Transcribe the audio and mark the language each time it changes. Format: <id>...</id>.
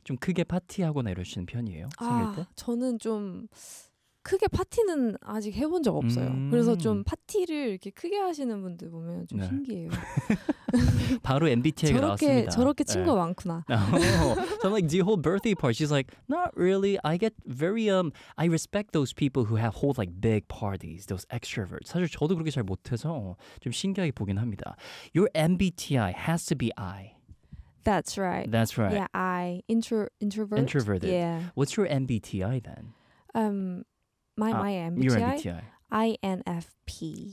<ko>좀 크게 파티하거나 이러시는 편이에요? 생일 때? 저는 좀 크게 파티는 아직 해본 적 없어요. 그래서 좀 파티를 이렇게 크게 하시는 분들 보면 좀 네. 신기해요. 바로 MBTI가 저렇게, 나왔습니다. 저렇게 친구가 네. 많구나.</ko> <en>So I'm like, do you hold birthday party? She's like, not really. I get very, I respect those people who have hold like big parties, those extroverts.</en> <ko>사실 저도 그렇게 잘 못해서 좀 신기하게 보긴 합니다.</ko> <en>Your MBTI has to be I. That's right. That's right. Yeah, I. Introverted. Introverted. Yeah. What's your MBTI then? My MBTI? Your MBTI. INFP.</en>